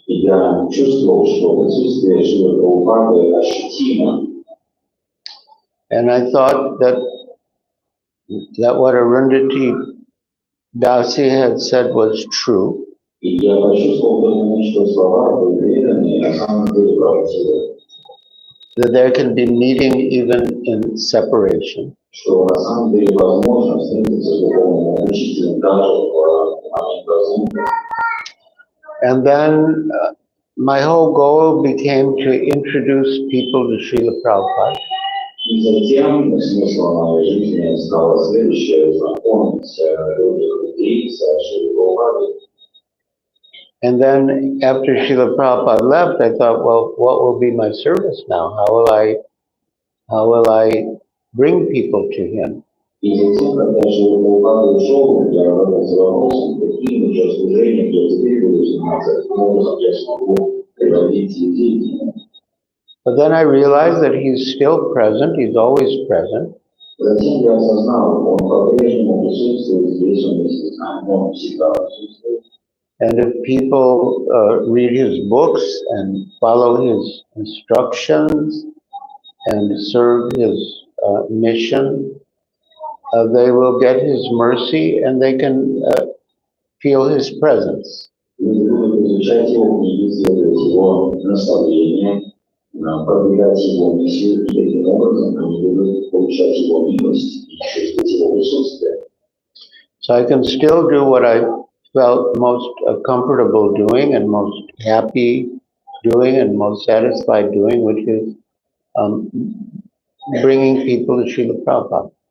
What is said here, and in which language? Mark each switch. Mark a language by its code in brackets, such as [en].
[ru] Я чувствовал, что присутствие Шрилы Прабхупады ощутимо. [en] And I thought that what Arundhati Dasi had said was true. [ru] И я почувствовал в тот момент, что слова были преданные, на самом деле правдивы. [en] That there can be meeting even in separation. [ru] Что на самом деле возможно встретиться с духовным учителем даже в момент разлуки. [en] And then my whole goal became to introduce people to Srila Prabhupada. [ru] И затем смыслом моей жизни стало следующее: знакомить людей с Шрилой Прабхупадой. [en] And then after Srila Prabhupada left, I thought, well, what will be my service now? How will I bring people to him? [ru] И затем, когда Шрила Прабхупада ушел, я задался вопросом, каким же служением я теперь буду заниматься, каким образом я смогу приводить людей к нему. [en] But then I realized that he's still present, he's always present. [ru] Затем я осознал, он по-прежнему присутствует здесь, он вместе с нами, он всегда присутствует. [en] And if people read his books and follow his instructions and serve his mission, they will get his mercy and they can feel his presence. [ru] Люди будут изучать его книги, следовать его наставлениям, продвигать его миссию, и таким образом они будут получать его милость и чувствовать его присутствие. [en] So I can still do what I felt most comfortable doing and most happy doing and most satisfied doing, which is bringing people to Srila Prabhupada.